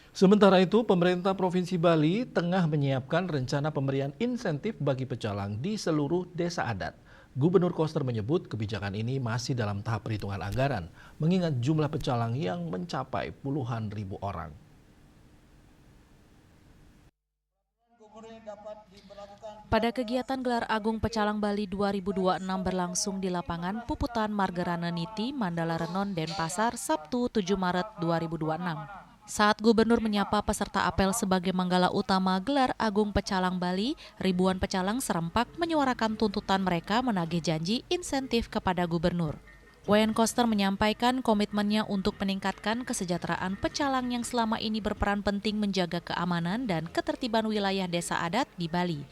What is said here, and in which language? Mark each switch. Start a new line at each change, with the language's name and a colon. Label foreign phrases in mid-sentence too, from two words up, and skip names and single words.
Indonesian: Sementara itu, pemerintah Provinsi Bali tengah menyiapkan rencana pemberian insentif bagi pecalang di seluruh desa adat. Gubernur Koster menyebut kebijakan ini masih dalam tahap perhitungan anggaran, mengingat jumlah pecalang yang mencapai puluhan ribu orang. Pada kegiatan Gelar Agung Pecalang Bali 2026 berlangsung di lapangan Puputan Margarana Niti, Mandala Renon, Denpasar, Sabtu 7 Maret 2026. Saat Gubernur menyapa peserta apel sebagai manggala utama Gelar Agung Pecalang Bali, ribuan pecalang serempak menyuarakan tuntutan mereka menagih janji insentif kepada Gubernur. Wayan Koster menyampaikan komitmennya untuk meningkatkan kesejahteraan pecalang yang selama ini berperan penting menjaga keamanan dan ketertiban wilayah desa adat di Bali.